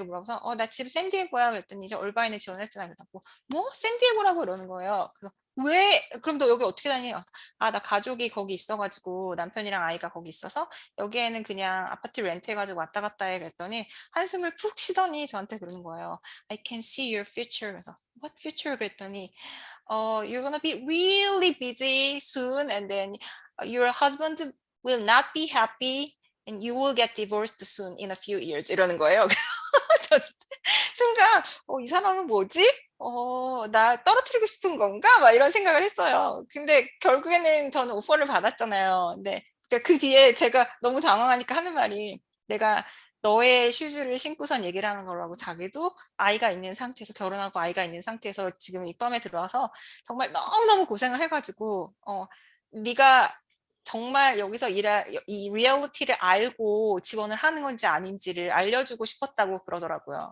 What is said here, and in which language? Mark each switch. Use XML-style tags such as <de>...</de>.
<ko>이렇게 물어봐서 나 집 샌디에고야." 그랬더니 이제 얼바인에 지원했잖아요. 그래갖고 "뭐? 샌디에고라고?" 이러는 거예요. 그래서 "왜? 그럼 너 여기 어떻게 다니냐?" 그래서 나 가족이 거기 있어 가지고 남편이랑 아이가 거기 있어서 여기에는 그냥 아파트 렌트해 가지고 왔다 갔다 해." 그랬더니 한숨을 푹 쉬더니 저한테 그러는 거예요.</ko> <en>"I can see your future."</en> <ko>그래서</ko> <en>"What future?"</en> <ko>그랬더니</ko> <en>"You're gonna be really busy soon, and then your husband will not be happy, and you will get divorced soon in a few years."</en> <ko>이러는 거예요. 그래서 전 순간 '이 사람은 뭐지? 나 떨어뜨리고 싶은 건가?' 막 이런 생각을 했어요. 근데 결국에는 저는 오퍼를 받았잖아요. 근데 그 뒤에 제가 너무 당황하니까 하는 말이, 내가 너의 슈즈를 신고선 얘기를 하는 거라고, 자기도 아이가 있는 상태에서, 결혼하고 아이가 있는 상태에서 지금 입밤에 들어와서 정말 너무너무 고생을 해 가지고 네가 정말 여기서 일할 이 리얼리티를 알고 지원을 하는 건지 아닌지를 알려주고 싶었다고 그러더라고요.</ko>